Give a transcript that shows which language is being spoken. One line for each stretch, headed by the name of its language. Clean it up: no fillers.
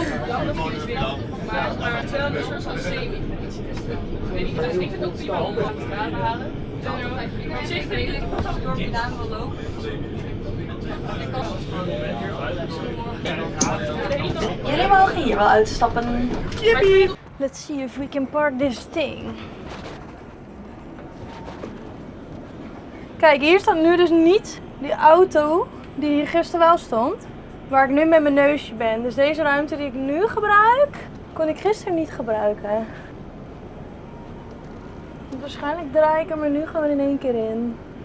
Dutch: jammer dat jullie het weer maar het is wel een soort van semi-fancy restaurant. Ik weet niet, ik vind het ook prima om te gaan halen. Op zich vind ik het als ik door Milaan wil lopen. Ik kan Jullie mogen hier wel uitstappen. Yippie!
English: Let's see if we can park this thing.
Dutch: Kijk, hier staat nu dus niet die auto die hier gisteren wel stond. Waar ik nu met mijn neusje ben. Dus deze ruimte die ik nu gebruik, kon ik gisteren niet gebruiken. Waarschijnlijk draai ik hem er nu gewoon in één keer in.